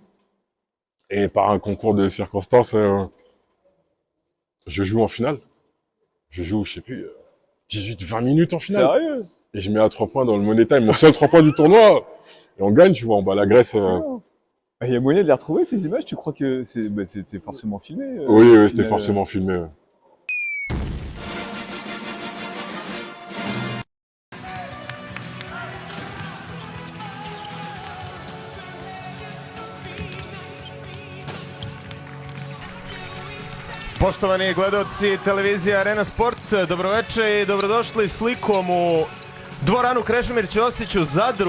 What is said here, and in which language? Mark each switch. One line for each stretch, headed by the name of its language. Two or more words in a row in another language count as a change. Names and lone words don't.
French: Et par un concours de circonstances, je joue en finale. Je joue, je sais plus, 18-20 minutes en finale. Sérieux? Et je mets à 3 points dans le
English: Money Time,
French: mon seul 3 points du tournoi. Et on gagne, tu vois, on bat la Grèce. Il y a moyen de les retrouver, ces images? Tu crois que c'était forcément filmé? Oui, c'était forcément filmé. Ouais.
Serbian: Poštovani gledaoci televizije Arena Sport, dobroveče i dobrodošli slikom u dvoranu Krešimir Ćosić u Zadru.